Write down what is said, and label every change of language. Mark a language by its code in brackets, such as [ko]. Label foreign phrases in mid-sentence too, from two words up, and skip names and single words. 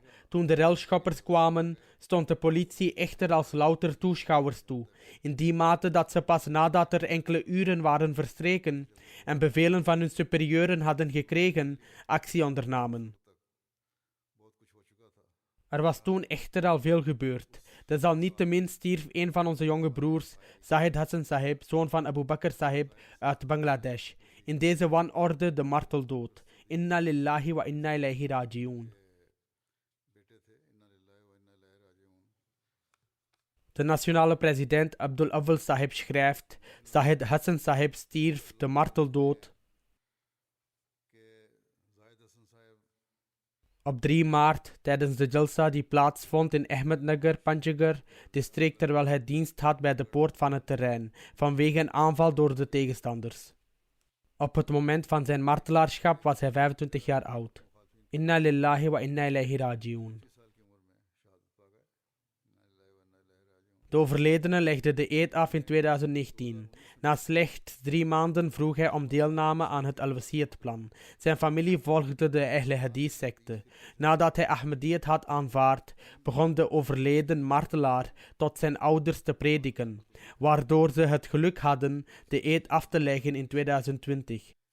[nl] Toen de relschoppers kwamen, stond de politie echter als louter toeschouwers toe, in die mate dat ze pas nadat er enkele uren waren verstreken en bevelen van hun superieuren hadden gekregen, actie ondernamen. Er was toen echter al veel gebeurd. Desalniettemin stierf een van onze jonge broers, Zahid Hassan Sahib, zoon van Abu Bakr Sahib, uit Bangladesh, in deze wanorde de marteldood. [ar] إنا لله وإنا إليه راجعون. [nl] De nationale president Abdul Awwal Sahib schrijft: Zahid Hassan Sahib stierf de marteldood op 3 maart tijdens de Jalsa die plaatsvond in Ahmednagar, Panchgarh, district, terwijl hij dienst had bij de poort van het terrein, vanwege een aanval door de tegenstanders. Op het moment van zijn martelaarschap was hij 25 jaar oud. [ar] إنا لله وإنا إليه راجعون. [nl] De overledene legde de eed af in 2019. Na slechts 3 maanden vroeg hij om deelname aan het Al-Wasiyyat-plan. Zijn familie volgde de Ahle Hadith-secte. Nadat hij Ahmadiyyat had aanvaard, begon de overleden martelaar tot zijn ouders te prediken, waardoor ze het geluk hadden de eed af te leggen in 2020.